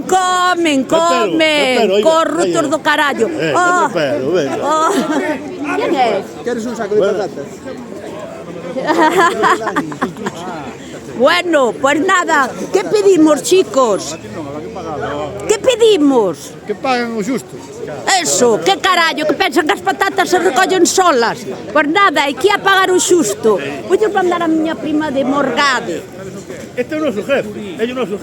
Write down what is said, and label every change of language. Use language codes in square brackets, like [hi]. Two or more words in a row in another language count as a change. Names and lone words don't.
[gl] Comen. Corruptos do carallo. [es] ¿Quién es? [gl] Queres un saco de patatas? [es] Bueno, pues nada, ¿qué pedimos, chicos? ¿Qué pedimos? [gl] Que pagan o xusto. Eso, que carallo, que pensan que as patatas se recollen solas? [es] Pues nada, [gl] hai que ir a pagar o xusto. Vou mandar a miña prima de Morgade. Este é o noso jefe. É o noso jefe.